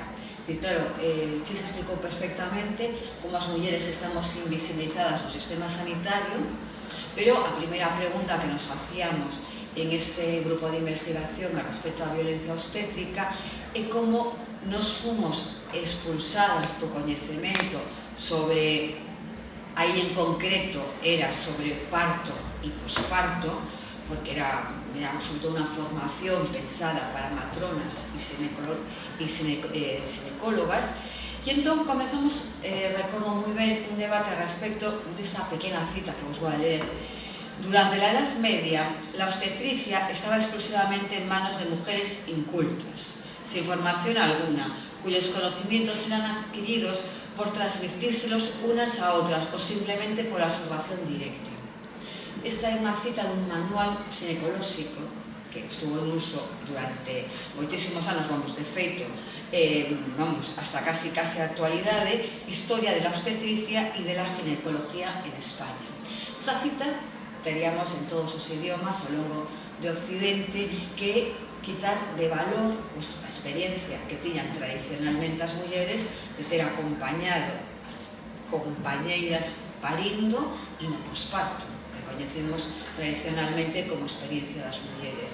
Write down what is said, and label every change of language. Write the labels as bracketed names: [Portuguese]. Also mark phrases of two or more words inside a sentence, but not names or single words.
[Galician] Claro, Chis explicou perfectamente como as mulleres estamos invisibilizadas no sistema sanitario, pero a primeira pregunta que nos facíamos en este grupo de investigación a respecto á violencia obstétrica é como nos fomos expulsadas do coñecemento sobre, aí en concreto era sobre parto e posparto, porque era sobre unha formación pensada para matronas e ginecólogas, e entón comezamos, recordo moi ben, un debate a respecto desta pequena cita que vos vou a ler. [Spanish] Durante la Edad Media, la obstetricia estaba exclusivamente en manos de mujeres incultas, sin formación alguna, cuyos conocimientos eran adquiridos por transmitírselos unas a otras o simplemente por la observación directa. [Galician] Esta é unha cita dun manual ginecolóxico que estuvo en uso durante moitísimos anos, de feito, [Spanish] hasta casi [Galician] a actualidade, Historia de la obstetricia e de la ginecología en España. Esta cita teríamos en todos os idiomas ao longo de Occidente que quitar de valor a experiencia que tiñan tradicionalmente as mulleres de ter acompañado as compañeiras parindo e no posparto, que coñecemos tradicionalmente como experiencia das mulleres.